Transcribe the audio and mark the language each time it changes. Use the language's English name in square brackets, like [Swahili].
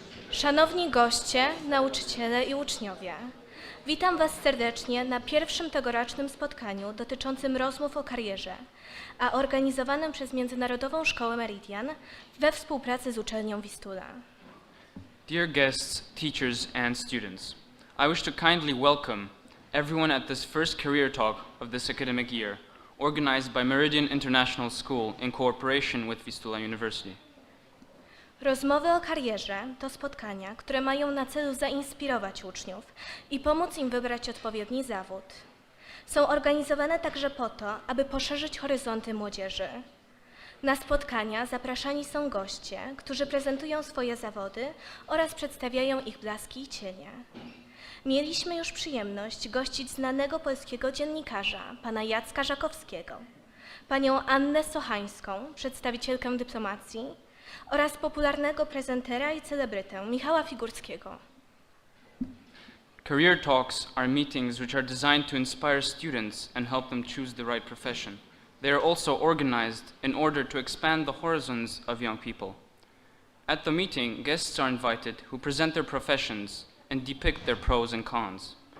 [Polish] Szanowni goście, nauczyciele i uczniowie, witam Was serdecznie na pierwszym tegorocznym spotkaniu dotyczącym rozmów o karierze, a organizowanym przez Międzynarodową Szkołę Meridian we współpracy z uczelnią Wistula. [English] Dear guests, teachers, and students, I wish to kindly welcome everyone at this first career talk of this academic year, organized by Meridian International School in cooperation with Vistula University. [Polish] Rozmowy o karierze to spotkania, które mają na celu zainspirować uczniów i pomóc im wybrać odpowiedni zawód. Są organizowane także po to, aby poszerzyć horyzonty młodzieży. Na spotkania zapraszani są goście, którzy prezentują swoje zawody oraz przedstawiają ich blaski i cienie. Mieliśmy już przyjemność gościć znanego polskiego dziennikarza, pana Jacka Żakowskiego, panią Annę Sochańską, przedstawicielkę dyplomacji, oraz popularnego prezentera i celebrytę Michała Figurskiego. [English] Career talks are meetings which are designed to inspire students and help them choose the right profession. They are also organized in order to expand the horizons of young people. At the meeting, guests are invited who present their professions and depict their pros and cons.